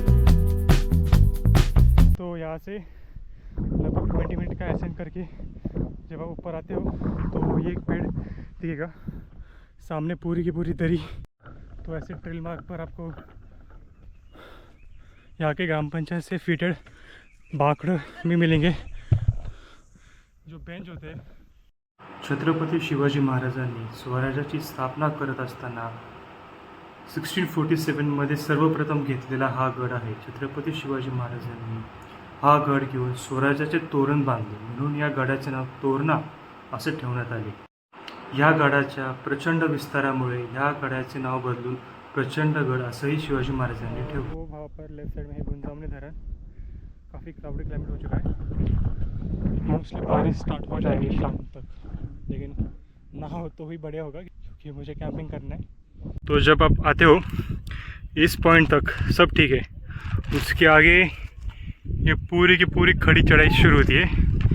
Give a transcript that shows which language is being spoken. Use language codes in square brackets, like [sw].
[hi] तो यहाँ से लगभग 20 मिनट का असेंट करके जब आप ऊपर आते हो तो ये एक पेड़ दिखेगा सामने, पूरी की पूरी दरी। तो ऐसे ट्रेल मार्ग पर आपको यहाँ के ग्राम पंचायत से फिटेड बाकड़ भी मिलेंगे जो बेंच होते हैं। [mr] छत्रपती शिवाजी महाराजांनी स्वराज्याची स्थापना करत असताना 1647 मध्ये सर्वप्रथम घेतलेला हा गड आहे। छत्रपती शिवाजी महाराजांनी हा गड घेऊन स्वराज्याचे तोरण बांधले, म्हणून या गडाचे नाव तोरणा असे ठेवण्यात आले। या गडाच्या प्रचंड विस्तारामुळे या गडाचे नाव बदलून प्रचंडगड असंही शिवाजी महाराजांनी ठेवले। [hi] वो वहाँ पर लेफ्ट साइड में है गुंजामनी धरण, काफ़ी क्लाउडी क्लाइमेट हो चुका है, मोस्टली बारिश स्टार्ट हो जाएगी शाम तक, लेकिन ना हो तो ही बढ़िया होगा क्योंकि मुझे कैंपिंग करना है। तो जब आप आते हो इस पॉइंट तक सब ठीक है, उसके आगे ये पूरी की पूरी खड़ी चढ़ाई शुरू होती है।